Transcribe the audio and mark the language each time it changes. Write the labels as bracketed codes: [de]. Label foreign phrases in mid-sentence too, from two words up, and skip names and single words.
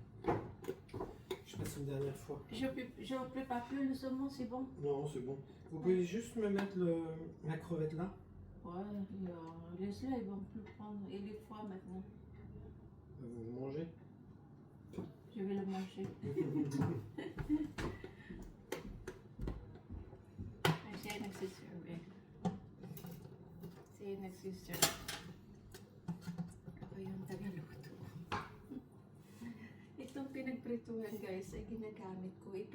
[fr] Je passe une dernière fois. Je ne prépare plus le saumon, c'est bon? Non, c'est bon. Vous pouvez juste me mettre la crevette là? Ouais, laisse-le, ils vont plus prendre. Il est froid maintenant. Vous mangez? Je vais le manger. [tl] Siya nagsiserve eh. Siya nagsiserve. Ako yung tagaluto. Itong pinagprituhan guys ay ginagamit ko eh.